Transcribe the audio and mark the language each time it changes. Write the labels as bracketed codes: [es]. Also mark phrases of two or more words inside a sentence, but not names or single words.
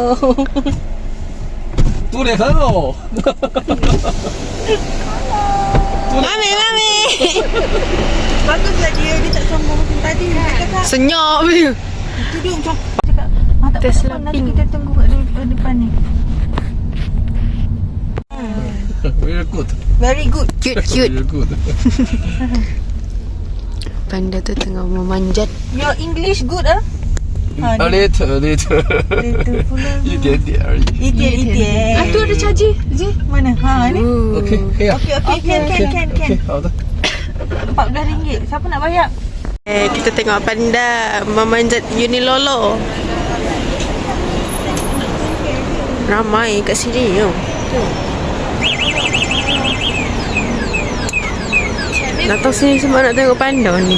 [ms] tu dia kalau. Mami. Baguslah dia tak sombong macam tadi. Senyap dia. Itu dia macam cakap, tak Tesla apa, nanti pink. kita tunggu kat depan ni. [en] Very good. Cute. Very good. [ms] Panda tu tengah memanjat. [en] Your English good ah? A little. [ms] Little pula. [zh] 一点点而已。一点。 [ms] Tu ada charger. Mana? Ha ni. [zh] OK，可以啊。 [en] Okey, can. [zh] 好的。 [ms] RM14. Siapa nak bayar? Kita tengok panda memanjat Unilolo. Ramai kat sini yo. Datang sini semua nak tengok panda ni.